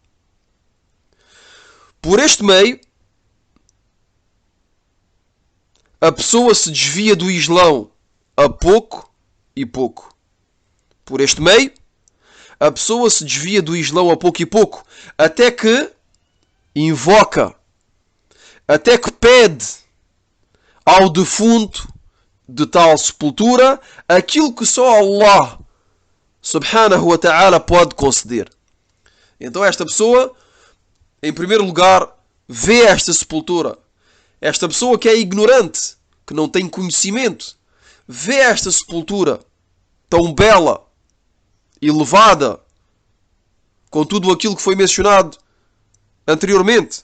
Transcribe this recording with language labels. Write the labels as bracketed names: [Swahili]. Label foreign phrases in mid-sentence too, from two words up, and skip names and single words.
[Portuguese] Por este meio, a pessoa se desvia do Islão a pouco e pouco. Por este meio, a pessoa se desvia do Islão a pouco e pouco, até que invoca, até que pede ao defunto de tal sepultura aquilo que só Allah [Arabic] سبحانه وتعالى [Portuguese] pode conceder. Então esta pessoa, em primeiro lugar, vê esta sepultura. Esta pessoa que é ignorante, que não tem conhecimento, vê esta sepultura tão bela, elevada, com tudo aquilo que foi mencionado anteriormente.